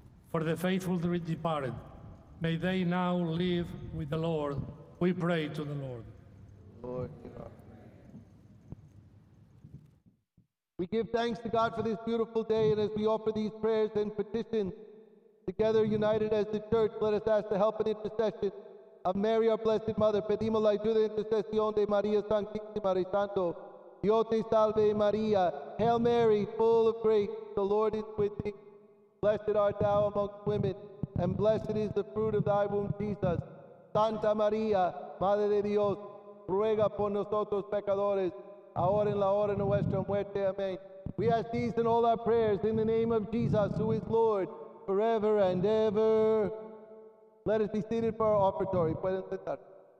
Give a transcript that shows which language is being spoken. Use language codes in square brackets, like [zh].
[en] For the faithful departed, may they now live with the Lord, we pray to the Lord. Lord, we give thanks to God for this beautiful day, and as we offer these prayers and petitions, together united as the church, let us ask the help and intercession of Mary, our Blessed Mother. [es] Pedimos la ayuda e intercesión de María Santísima y Santo. Dios te salve, María. [en] Hail Mary, full of grace, the Lord is with thee. Blessed art thou amongst women, and blessed is the fruit of thy womb, Jesus. [es] Santa María, Madre de Dios, ruega por nosotros pecadores, ahora en la hora de nuestra muerte. [en] Amen. We ask these and all our prayers in the name of Jesus, who is Lord, forever and ever. Let us be seated for our offertory. [es] Pueden sentarse.